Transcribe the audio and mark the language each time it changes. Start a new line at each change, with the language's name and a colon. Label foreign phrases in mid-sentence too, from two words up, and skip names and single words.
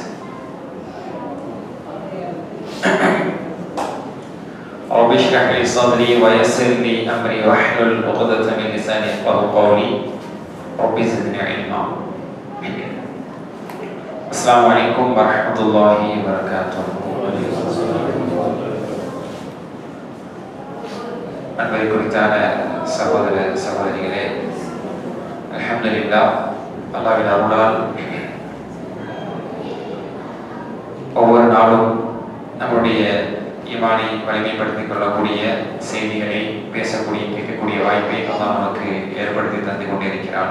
Arabic: رب اشرح لي صدري ويسر لي أمري واحلل عقدة من لساني يفقهوا قولي رب زدني علما. السلام عليكم ورحمة الله وبركاته.
Tamil: அன்பை குறித்தான சகோதர சகோதரிகளே, அல்ஹம்துலில்லாஹ், அல்லாஹ்வின் அருளால் ஒவ்வொரு நாளும் நம்முடைய ஈமானை வலிமைப்படுத்திக் கொள்ளக்கூடிய செய்திகளை பேசக்கூடிய கேட்கக்கூடிய வாய்ப்பை அல்லாஹ் நமக்கு ஏற்படுத்தி தந்து கொண்டிருக்கிறான்.